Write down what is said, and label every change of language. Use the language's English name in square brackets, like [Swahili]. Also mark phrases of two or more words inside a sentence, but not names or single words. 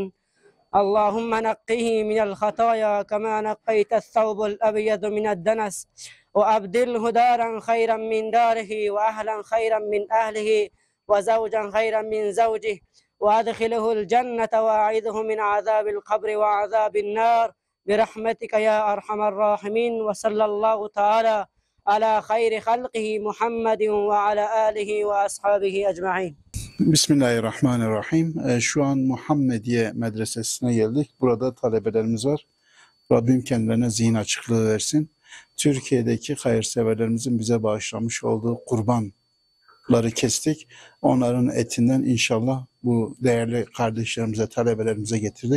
[Arabic] اللهم نقه من الخطايا كما نقيت الثوب الأبيض من الدنس وأبدله دارا خيرا من داره وأهلا خيرا من أهله وزوجا خيرا من زوجه وأدخله الجنة وأعيذه من عذاب القبر وعذاب النار برحمتك يا أرحم الراحمين. وصلى الله تعالى على خير خلقه محمد وعلى آله وأصحابه أجمعين. Bismillahirrahmanirrahim. [Turkish] Şu an Muhammediye Medresesi'ne geldik. Burada talebelerimiz var. Rabbim kendilerine zihin açıklığı versin. Türkiye'deki hayırseverlerimizin bize bağışlamış olduğu kurbanları kestik. Onların etinden inşallah bu değerli kardeşlerimize, talebelerimize getirdik.